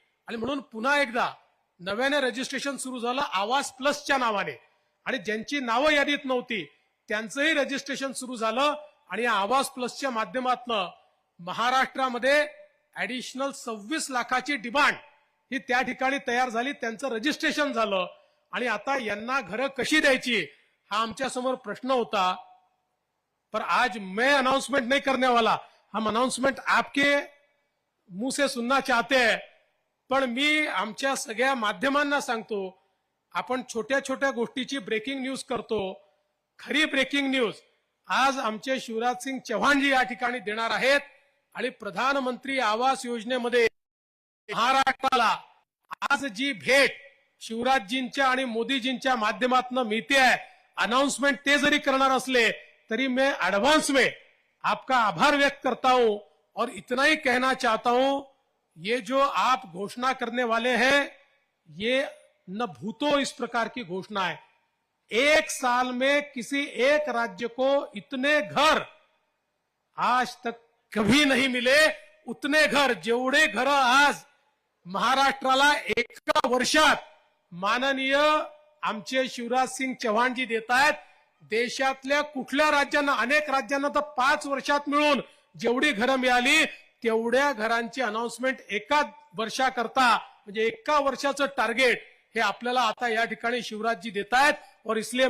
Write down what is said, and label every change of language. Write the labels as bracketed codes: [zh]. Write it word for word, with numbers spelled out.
[mr] आणि म्हणून पुन्हा एकदा नव्याने रजिस्ट्रेशन सुरू झालं आवास प्लसच्या नावाने आणि ज्यांची नावं यादीत नव्हती त्यांचंही रजिस्ट्रेशन सुरू झालं आणि या आवास प्लसच्या माध्यमातनं महाराष्ट्रामध्ये ऍडिशनल सव्वीस लाखाची डिमांड ही त्या ठिकाणी तयार झाली. त्यांचं रजिस्ट्रेशन झालं आणि आता यांना घरं कशी द्यायची हा आमच्या समोर प्रश्न होता. [hi] पर आज मैं अनाउंसमेंट नहीं करने वाला. हम अनाउंसमेंट आपके मुंह से सुनना चाहते हैं [mr] पण मी आमच्या सगळ्या माध्यमांना सांगतो आपण छोट्या छोट्या गोष्टीची ब्रेकिंग न्यूज करतो. खरी ब्रेकिंग न्यूज आज आमचे शिवराज सिंग चव्हाणजी या ठिकाणी देणार आहेत आणि प्रधानमंत्री आवास योजनेमध्ये महाराष्ट्राला आज जी भेट शिवराजजींच्या आणि मोदीजींच्या माध्यमातून मिळते आहे अनाउन्समेंट ते जरी करणार असले तरी [hi] मैं ऍडव्हान्स में आपका आभार व्यक्त करता हूं और इतना ही कहना चाहता हूं ये जो आप घोषणा करने वाले हैं ये न भूतो इस प्रकार की घोषणा है. एक साल में किसी एक राज्य को इतने घर आज तक कभी नहीं मिले. [mr] उतने घर जेवढे घर आज महाराष्ट्राला एका वर्षात माननीय आमचे शिवराज सिंग चव्हाणजी देत आहेत देशातल्या कुठल्या राज्यांना अनेक राज्यांना तर पाच वर्षात मिळून जेवढी घरं मिळाली तेवढ्या घरांची अनाउन्समेंट एका वर्षाकरता म्हणजे एका वर्षाचं टार्गेट हे आपल्याला आता या ठिकाणी शिवराजजी देत आहेत. [hi] और इसलिए मैं